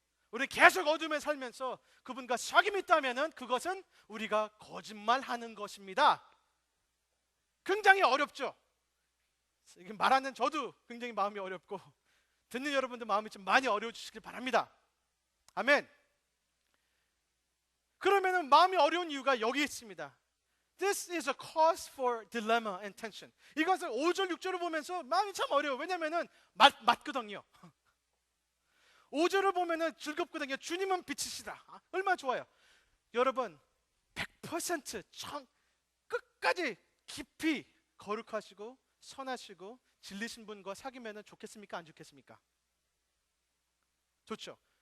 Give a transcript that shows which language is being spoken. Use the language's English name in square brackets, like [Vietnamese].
[Korean] 우리 계속 어둠에 살면서 그분과 사귐이 있다면 그것은 우리가 거짓말하는 것입니다. 굉장히 어렵죠. 이게 말하는 저도 굉장히 마음이 어렵고 듣는 여러분들 마음이 좀 많이 어려워지시길 바랍니다. 아멘. 그러면은 마음이 어려운 이유가 여기 있습니다. [English] This is a cause for dilemma and tension. [Korean] 이것을 5절 6절을 보면서 마음이 참 어려워. 왜냐면은 맞거든요. 5절을 보면은 즐겁거든요. 주님은 빛이시다. 얼마나 좋아요. 여러분 100% 끝까지 깊이 거룩하시고 선하시고 진리신 분과 사귀면 좋겠습니까? 안 좋겠습니까? 좋죠.